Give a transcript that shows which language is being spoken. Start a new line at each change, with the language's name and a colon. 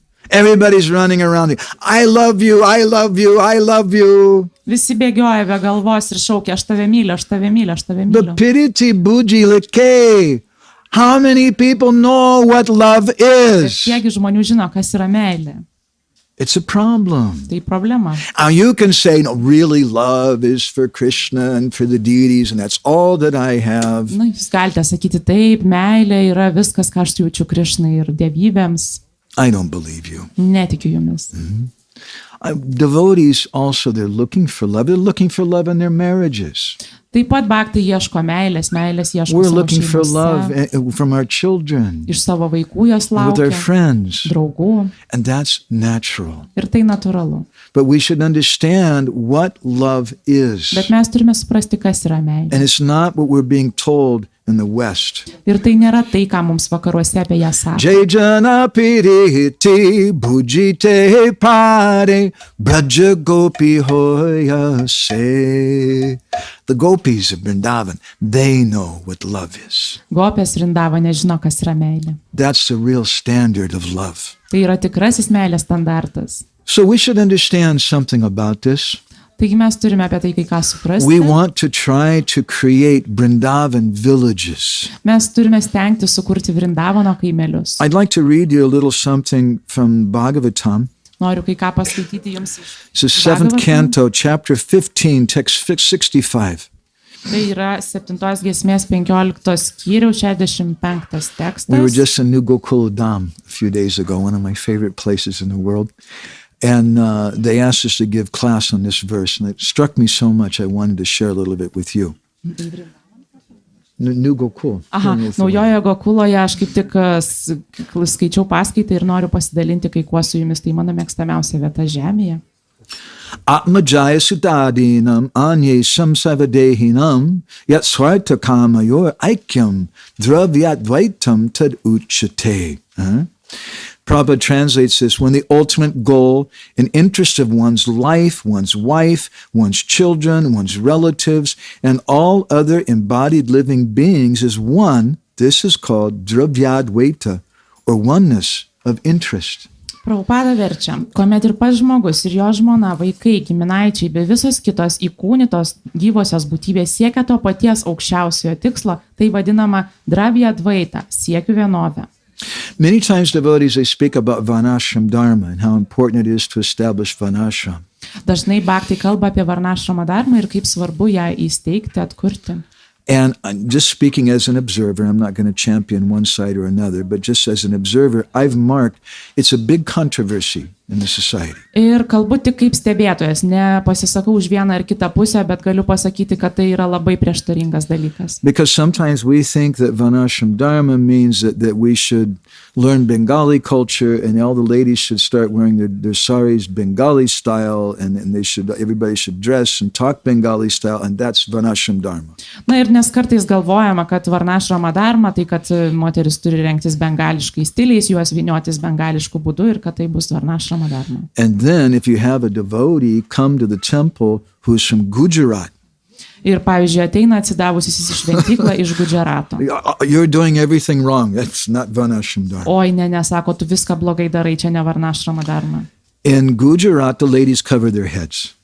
English: Everybody's running around. I love you, I love you, I love you.
Lithuanian: Visi bėgioja be galvos ir šaukia, aš tave myliu, aš tave myliu, aš tave myliu. But piriti buji leke.
English: How many people know what love is?
Lithuanian: Kiekgi žmonių žino, kas yra meilė?
English: It's a problem.
Lithuanian: Tai problema.
English: Now you can say, no, really love is for Krishna and for the deities and that's all that I have.
Lithuanian: Na, jūs galite sakyti taip, meilė yra viskas, ką aš jaučiu Krišnai ir dievybėms.
English: I don't believe you.
Lithuanian: Netikiu jumis.
English: Devotees also, they're looking for love. They're looking for love in their marriages.
Lithuanian: Taip pat bhakti ieško meilės ieško
English: We're
Lithuanian: savo
English: looking for love
Lithuanian: šeimose,
English: from our children,
Lithuanian: iš savo vaikų jos
English: with our
Lithuanian: laukia,
English: friends,
Lithuanian: draugų,
English: and that's natural.
Lithuanian: ir tai natūralu.
English: But we should understand what love is.
Lithuanian: Bet mes turime suprasti, kas yra meilė.
English: And it's not what we're being told in the West.
Lithuanian: Ir tai nėra tai, ką mums vakaruose apie ją sako.
Bangla: Jai Jana Piriti Bhujite Pare Braja Gopi Hoya Se.
English: The gopis of Vrindavan, they know what love is.
Lithuanian: Gopės Vrindava nežino, kas yra meilė.
English: That's the real standard of love.
Lithuanian: Tai yra tikrasis meilės standartas.
English: So we should understand something about this.
Lithuanian: Taigi mes turime apie tai kai ką suprasti.
English: We want to try to create Vrindavan villages.
Lithuanian: Mes turime stengti sukurti Vrindavano kaimelius.
English: I'd like to read you a little something from Bhagavatam.
Lithuanian: Noriu kai ką paskaityti jums iš
English: It's the 7th
Lithuanian: Bhagavatam.
English: canto, chapter 15, text 65.
Lithuanian: Tai yra 7 giesmės 15 skyriaus 65 tekstas.
English: We were just in New Gokul Dham a few days ago, one of my favorite places in the world. And they asked us to give class on this verse, and it struck me so much I wanted to share a little bit with you. New Gokul.
Lithuanian: Aha, Naujojoje Gokuloje aš kaip tik skaičiau paskaitą ir noriu pasidalinti kai kuo su jumis. Tai mano mėgstamiausia vieta žemėje.
Sanskrit: Atmajaya sudadinam anye samsavadehinam yat swarta kamayor aikyam dravyadvaitam tad uchate.
English: Prabhupada translates this: when the ultimate goal and interest of one's life, one's wife, one's children, one's relatives, and all other embodied living beings is one, this is called dravyadvaita, or oneness of interest.
Lithuanian: Prabhupada verčia, kuomet ir pats žmogus ir jo žmona, vaikai, giminaičiai bei visos kitos įkūnytos gyvosios būtybės siekia to paties aukščiausiojo tikslo, tai vadinama dravyadvaita, siekiu vienovę.
English: Many times devotees, they speak about Varnashram Dharma and how important it is to establish Varnashram.
Lithuanian: Dažnai bhakti kalba apie Varnashrama dharmą ir kaip svarbu ją įsteigti, atkurti.
English: And just speaking as an observer, I'm not going to champion one side or another, but just as an observer, I've marked it's a big controversy in the society.
Lithuanian: Ir kalbu tik kaip stebėtojas, ne pasisakau už vieną ar kitą pusę, bet galiu pasakyti, kad tai yra labai prieštaringas dalykas.
English: Because sometimes we think that Varnashram Dharma means that we should learn Bengali culture and all the ladies should start wearing their saris Bengali style and everybody should dress and talk Bengali style, and that's Varnashram Dharma.
Lithuanian: Na ir nes kartais galvojama, kad Varnashrama Dharma, tai kad moteris turi rengtis bengališkais stiliais, juos vyniotis bengališku būdu ir kad tai bus Varnashrama Dharma.
English: And then if you have a devotee come to the temple who's from Gujarat,
Lithuanian: ir pavyzdžiui ateina atsidavusis į šventyklą iš Gudžarato.
English: You're doing everything wrong. That's not Varnashram Dharma.
Lithuanian: Oi, ne, sako, tu viską blogai darai, čia ne Varnashrama Dharma.
English: In Gujarat, the ladies cover their heads.